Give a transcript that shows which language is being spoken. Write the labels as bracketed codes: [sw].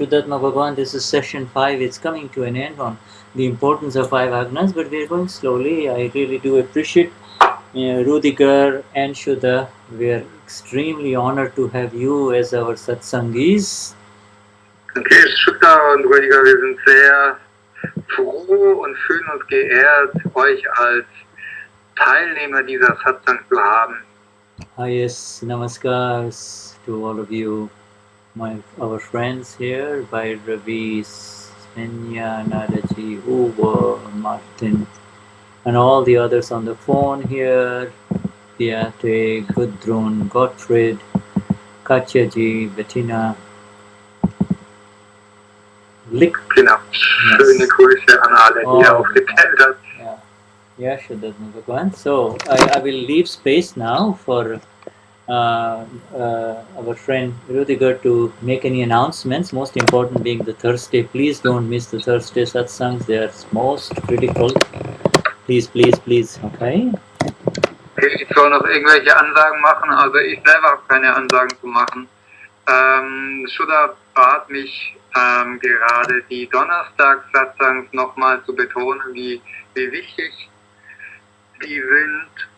[en] Shuddhatma Bhagavan, this is session 5. It's coming to an end on the importance of 5 Agnas, but we're going slowly. I really do appreciate Ruediger and Shuddha. We are extremely honored to have you as our Satsangis. [de] Okay, Shuddha und Ruediger, wir sind sehr froh und fühlen uns geehrt, euch als Teilnehmer dieser Satsang zu haben. [en] Highest namaskars to all of you, our friends here, by Ravi, Swenja, Nadaji, Uwe, Martin, and all the others on the phone here, Beate, Gudrun, Gottfried, Katyaji, Bettina, [de] Genau. Schöne Grüße an alle, die aufgeteilt hat. [en] Yeah, Shuddhatma Bhagavan. So I will leave space now for our friend Ruediger to make any announcements, most important being the Thursday. Please don't miss the Thursday satsangs, they are most critical. Please, okay? [de] Ich soll noch irgendwelche Ansagen machen, also ich selber habe keine Ansagen zu machen. Shuddha bat mich gerade die Donnerstag-Satsangs nochmal zu betonen, wie wichtig die sind.